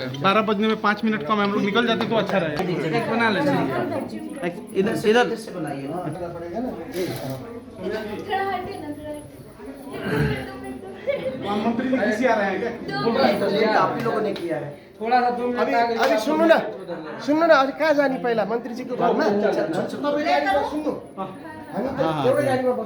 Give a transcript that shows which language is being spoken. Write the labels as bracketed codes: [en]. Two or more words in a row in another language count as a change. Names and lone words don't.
[hi] 12 बजने में 5 मिनट कम हम लोग निकल जाते तो अच्छा रहे। एक बना ले। इधर से बनाइए ना। थोड़ा हटिए ना, थोड़ा मंत्री जी किसी आ रहे हैं क्या? ये आप ही लोगों ने किया है। थोड़ा सा 2 मिनट अभी आगे [ne] अभी सुन्नु न अझ कहाँ जाने पहिला मन्त्रीजीको घरमा? तपाईँ गाडीमा सुन्नु हामी त एउटै गाडीमा बस्यौँ।